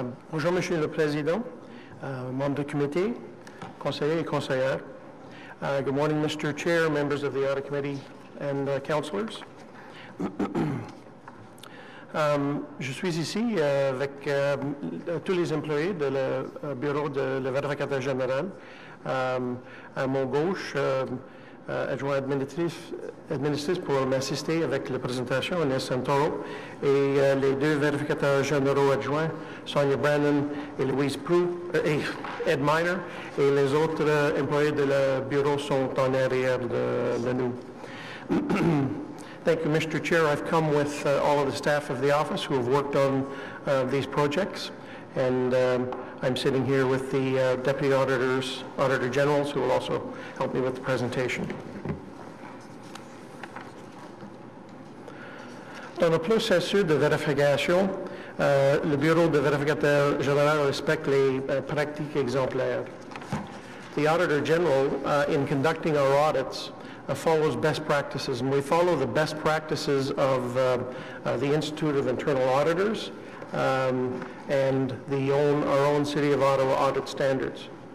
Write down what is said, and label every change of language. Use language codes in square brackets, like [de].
[fr] Bonjour, Monsieur le Président, membres du comité, conseillers et conseillères. [en] Good morning, Mr. Chair, members of the Audit Committee, and councillors. [fr] Je suis ici avec tous les employés du bureau de le vérificateur général. À mon gauche, adjoint administratif pour m'assister avec la présentation, Inès Santoro, et les deux vérificateurs généraux adjoints, Sonia Brandon et Louise Proux, et Ed Miner, et les autres employés de le bureau sont en arrière de nous. [en] Thank you, Mr. Chair. I've come with all of the staff of the office who have worked on these projects, and I'm sitting here with the Deputy Auditors, Auditor Generals, who will also help me with the presentation. [fr] Dans le processus de vérification, le Bureau de vérificateur général respecte les pratiques exemplaires. [en] The Auditor General, in conducting our audits, follows best practices, and we follow the best practices of the Institute of Internal Auditors and our own City of Ottawa audit standards.